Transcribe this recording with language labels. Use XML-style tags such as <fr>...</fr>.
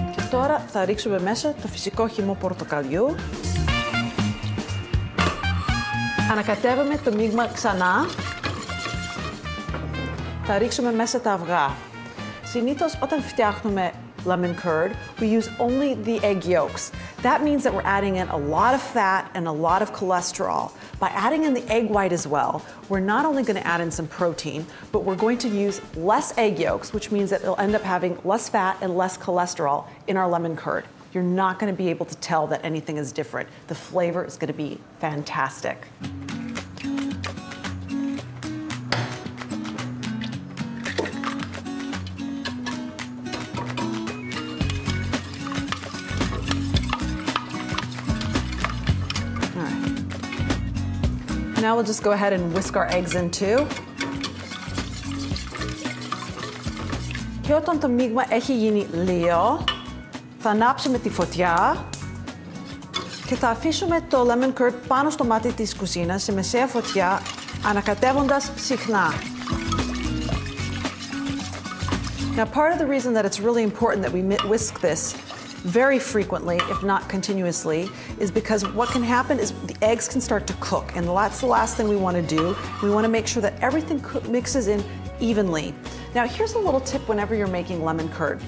<el>Τώρα θα ρίξουμε μέσα το φυσικό χυμό πορτοκαλιού. Ανακατεύουμε το μείγμα ξανά. Θα ρίξουμε μέσα τα αυγά. Συνήθως όταν φτιάχνουμε</el> <en>lemon curd, we use only the egg yolks. That means that we're adding in a lot of fat and a lot of cholesterol. By adding in the egg white as well, we're not only going to add in some protein, but we're going to use less egg yolks, which means that it'll end up having less fat and less cholesterol in our lemon curd. You're not going to be able to tell that anything is different. The flavor is going to be fantastic. Now we'll just go ahead and whisk our eggs in too.</en> <el>Και όταν το μείγμα έχει γίνει λίγο, θα ανάψουμε τη φωτιά και θα αφήσουμε το lemon curd πάνω στο μάτι της κουζίνας σε μεσαία φωτιά, ανακατεύοντας συχνά.</el> <en>Now, part of the reason that it's really important that we whisk this very frequently, if not continuously, is because what can happen is the eggs can start to cook, and that's the last thing we want to do. We want to make sure that everything mixes in evenly. Now, here's a little tip whenever you're making lemon curd.</en>